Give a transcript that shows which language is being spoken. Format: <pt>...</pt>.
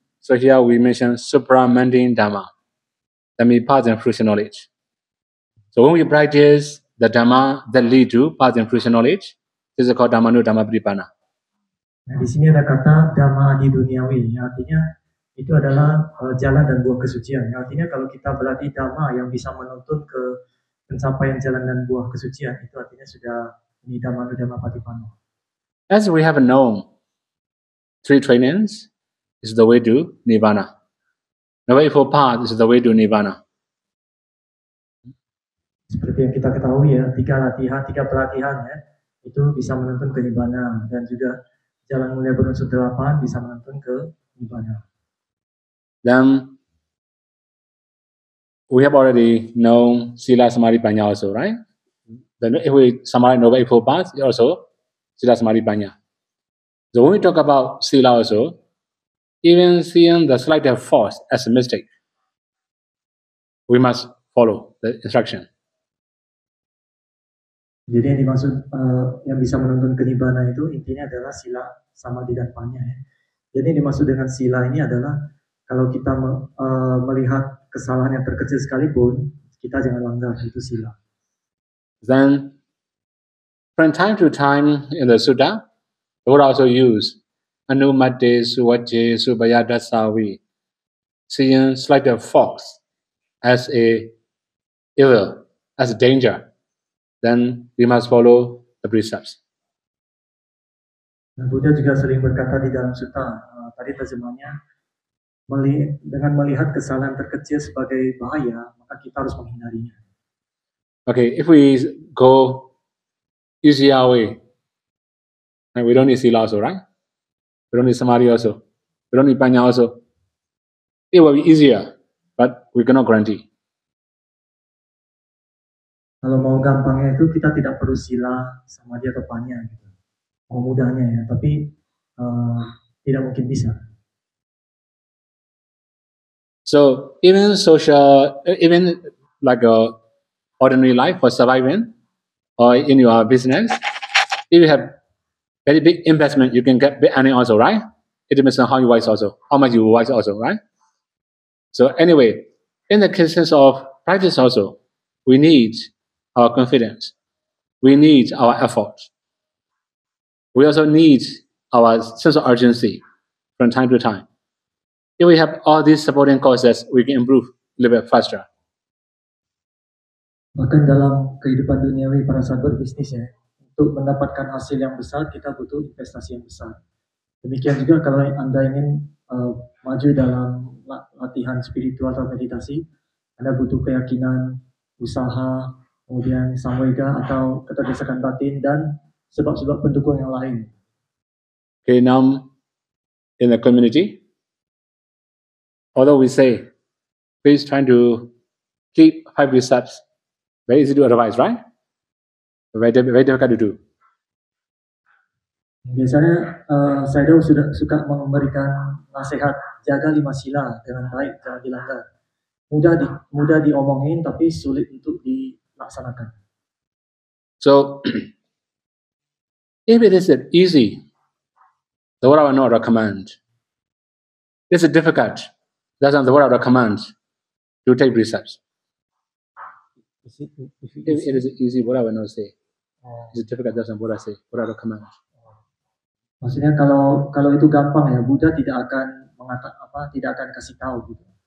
<en>So here we mention supramundane Dhamma, that means path and fruition knowledge. So when we practice the Dhamma that lead to path and fruition knowledge, this is called Dhammanu Dhamma Patipanna.</en> <id>Nah, di sini ada kata Dhamma Adi Duniawi, yang artinya itu adalah jalan dan buah kesucian. Yang artinya kalau kita berlatih Dhamma yang bisa menuntun ke pencapaian jalan dan buah kesucian, itu artinya sudah ini Dhammanu Dhamma Patipano.</id> <en>As we have known, 3 trainings is the way to Nibbana. The way for path is the way to Nibbana.</en> <id>Seperti yang kita ketahui ya, 3 pelatihan ya, itu bisa menuntun ke Nibbana, dan juga jalan mulia berunsur 8 bisa menuntun ke Nibbana.</id> <en>Then we have already known Sila Samadhi Panya also, right? Then if we summarize Noble Eightfold Path, also Sila Samadhi Panya. So when we talk about Sila also, even seeing the slightest fault as a mistake, we must follow the instruction.</en> <id>Jadi yang dimaksud yang bisa menuntun ke Nibbana itu intinya adalah Sila, Samadhi, dan Panya ya. Jadi yang dimaksud dengan Sila ini adalah kalau kita melihat kesalahan yang terkecil sekalipun, kita jangan langgar, itu Sila.</id> <en>Then, from time to time in the Sutta, the Buddha also use</en> <pi>Anumate Suvaje Subayadasavi,</pi> <en>seeing slighter faults as a evil, as a danger. Then we must follow the precepts.</en> <id>Dan Buddha juga sering berkata di dalam sutta, tadi terjemahnya, dengan melihat kesalahan terkecil sebagai bahaya, maka kita harus menghindarinya.</id> <en>Okay, if we go easier way, and we don't need Sila also, right? We don't need Samadhi also. We don't need Panya also. It will be easier, but we cannot guarantee.</en> <id>Kalau mau gampangnya itu kita tidak perlu Sila, Samadhi, atau Panya gitu. Mau mudahnya ya, tapi tidak mungkin bisa.</id> <en>So even like a ordinary life for surviving, or in your business, if you have very big investment, you can get big earning also, right? It depends on how you wise also, how much you wise also, right? So anyway, in the cases of practice also, we need our confidence. We need our effort. We also need our sense of urgency from time to time. If we have all these supporting causes, we can improve a little bit faster.</en> <id>Bahkan dalam kehidupan duniawi pada saat berbisnis ya, untuk mendapatkan hasil yang besar, kita butuh investasi yang besar. Demikian juga kalau Anda ingin maju dalam latihan spiritual atau meditasi, Anda butuh keyakinan, usaha, kemudian samvega atau keterdesakan batin, dan sebab-sebab pendukung yang lain.</id> <en>Okay, now in the community, although we say, please try to keep 5 precepts, very easy to advise, right? Very difficult to do.</en> <id>Biasanya saya sudah suka memberikan nasihat, jaga 5 sila dengan baik, jangan dilanggar. Mudah diomongin tapi sulit untuk dilaksanakan.</id> <en>So if it is easy, the Buddha will not recommend. It's difficult. That's not the Buddha recommend to take precepts. If it is easy, Buddha will not say. It's difficult. That's not Buddha say. Buddha recommend.</en> <id>Maksudnya kalau itu gampang ya, Buddha tidak akan kasih tahu gitu.</id>